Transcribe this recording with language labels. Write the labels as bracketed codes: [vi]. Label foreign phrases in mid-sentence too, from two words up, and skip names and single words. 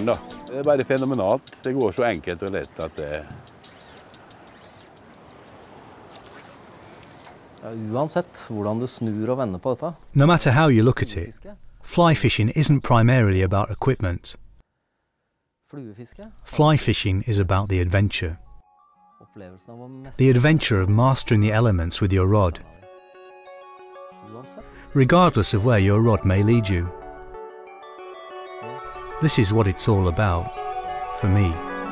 [no] Da. Det er bare fenomenalt. Det går så enkelt og lett at det... Ja, uansett hvordan du snur og vender på dette. [en] No matter how you look at it, fly fishing isn't primarily about equipment. [no] Fluefiske. [en] Fly fishing is about the adventure. [no] Opplevelsen av å mestre. [en] The adventure of mastering the elements with your rod, [no] Uansett. [en] regardless of where your rod may lead you. This is what it's all about, for me.